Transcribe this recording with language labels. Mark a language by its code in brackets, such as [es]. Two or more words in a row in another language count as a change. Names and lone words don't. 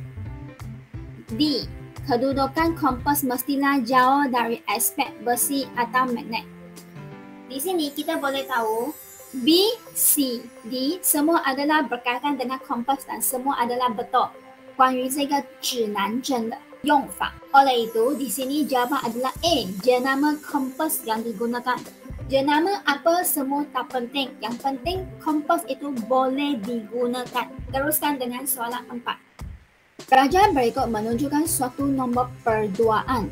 [ms] D. Kedudukan kompas mestilah jauh dari aspek besi atau magnet. Di sini kita boleh tahu B, C, D semua adalah berkaitan dengan kompas dan semua adalah betul. [zh] 关于这个指南针的用法. [ms] Oleh itu, di sini jawapan adalah A. Jenama kompas yang digunakan. Jenama apa semua tak penting. Yang penting kompas itu boleh digunakan. Teruskan dengan soalan 4. Pelajar berikut menunjukkan suatu nombor perduaan.